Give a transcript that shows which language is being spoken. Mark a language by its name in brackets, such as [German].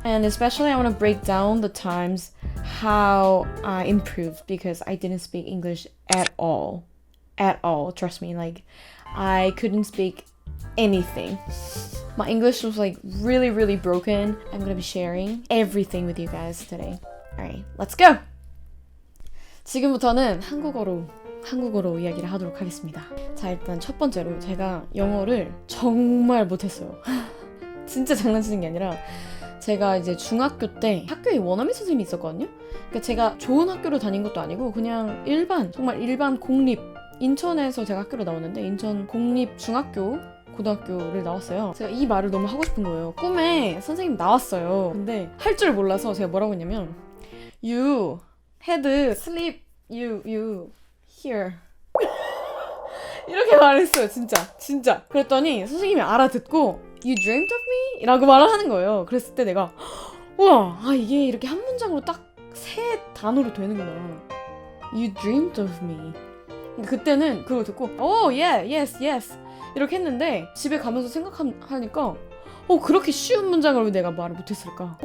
[English] And especially I want to break down the times how I improved because I didn't speak English at all. At all, trust me. Like, I couldn't speak anything. My English was like really broken. I'm gonna be sharing everything with you guys today. Alright, let's go! [Korean] 지금부터는 한국어로 이야기를 하도록 하겠습니다. 자, 일단 첫 번째로 제가 영어를 정말 못했어요. 진짜 장난치는 게 아니라 제가 이제 중학교 때 학교에 원어민 선생님이 있었거든요. 그러니까 제가 좋은 학교를 다닌 것도 아니고 그냥 정말 일반 공립, 인천에서 제가 학교를 나왔는데 인천 공립 중학교 고등학교를 나왔어요. 제가 이 말을 너무 하고 싶은 거예요. 꿈에 선생님 나왔어요. 근데 할 줄 몰라서 제가 뭐라고 했냐면 [English] You had sleep you here [Korean] 이렇게 말했어요. 진짜. 그랬더니 선생님이 알아듣고 [English] You dreamed of me? [Korean] 라고 말을 하는 거예요. 그랬을 때 내가 우와, 이게 이렇게 한 문장으로 딱 세 단어로 되는구나. [English] You dreamed of me. [Korean] 그때는 그걸 듣고 yes 이렇게 했는데 집에 가면서 생각하니까 그렇게 쉬운 문장을 왜 내가 말을 못했을까?